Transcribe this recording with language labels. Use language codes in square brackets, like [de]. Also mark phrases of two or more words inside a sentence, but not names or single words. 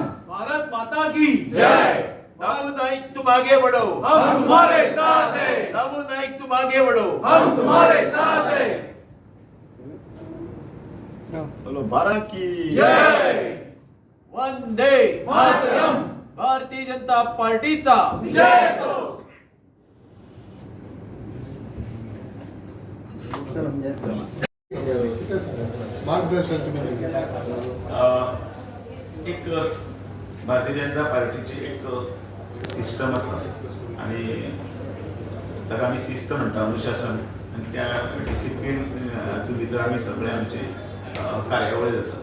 [hi] भारत माता की जय. दाऊ नाईक तुम आगे बढ़ो. हम तुम्हारे साथ हैं. दाऊ नाईक तुम आगे बढ़ो. हम तुम्हारे साथ हैं. बोलो भारत की जय. [sa] वंदे मातरम. [mr] भारतीय जनता पार्टीचा विजय असो. मार्गदर्शन तुम्ही दिले. [kok] एक भारतीय जनता पार्टीची एक सिस्टम आसा आणि ताका आमी शिस्त म्हणटा अनुशासन आणि त्या डिसिप्लीन हातूंत भितर आमी सगळे आमचे कार्यावळी जातात.